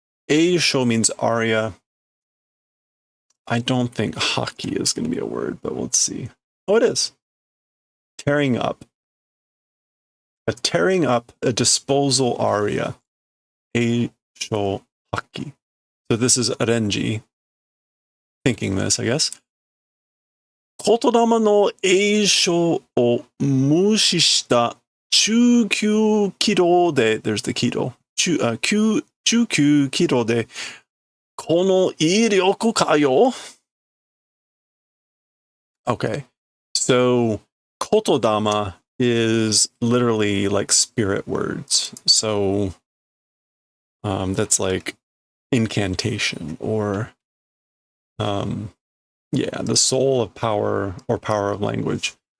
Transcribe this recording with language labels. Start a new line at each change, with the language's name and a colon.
English: Eisho means aria. I don't think haki is going to be a word, but let's see. Oh, it is. Tearing up. A tearing up, a disposal aria. Eisho haki. So this is Arenji thinking this, I guess.
Japanese: 言霊の詠唱を無視した中級軌道で、
English: there's the
Japanese: 軌道。中級軌道で、この威力かよ?
English: Okay. So, 言霊 is literally like spirit words. So, that's like incantation or, yeah, the soul of power or power of language.